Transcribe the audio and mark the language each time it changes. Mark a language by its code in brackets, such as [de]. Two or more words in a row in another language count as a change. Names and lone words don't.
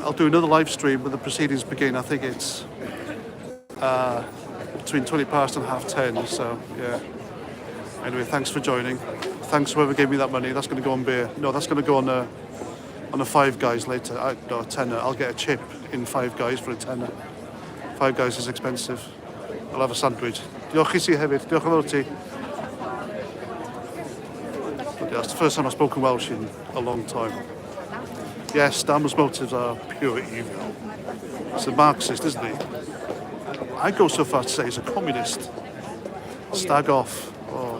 [en] I'll do another live stream when the proceedings begin. I think it's between 20 past and 10:30, so yeah. Anyway, thanks for joining. Thanks whoever gave me that money. That's going to go on beer. No, that's going to go on On a Five Guys later, no, a tenner. I'll get a chip in Five Guys for a tenner. Five Guys is expensive. I'll have a sandwich. [cy] Diolch i ti hefyd. Diolch yn fawr ti. [en] But yeah, it's the first time I've spoken Welsh in a long time. Yes, Damon's motives are pure evil. He's a Marxist, isn't he? I go so far to say he's a communist. Stag off. Oh.